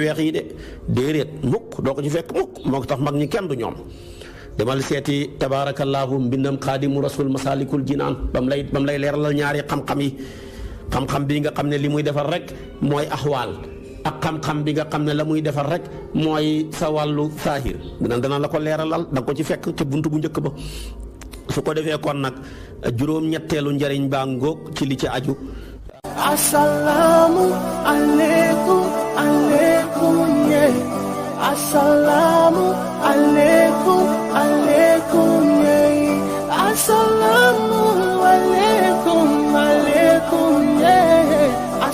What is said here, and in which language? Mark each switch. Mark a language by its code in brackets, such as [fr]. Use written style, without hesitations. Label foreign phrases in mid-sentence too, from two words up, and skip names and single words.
[wo] weex yi de déedéet mukk doo ko ci fekk mukk moo ko tax mag ñi kenn du ñoom demal seeti tabaarakallaahu mbindam xaadimu rasul masalikul jinaan bam lay leeralal ñaari xam-xam yi xam-xam bi nga xam ne li muy defar rek mooy axwaal ak xam-xam bi nga xam ne la muy defar rek mooy sa wàllu saahir dana la ko leeralal da nga ko ci fekk ca buntu bu njëkk ba su ko defee kon nag juróom-ñetteelu njariñ baa ngóog ci li ci aju [ar] السلام عليكم، عليكم, yeah. السلام عليكم، عليكم, yeah. السلام عليكم، عليكم, yeah.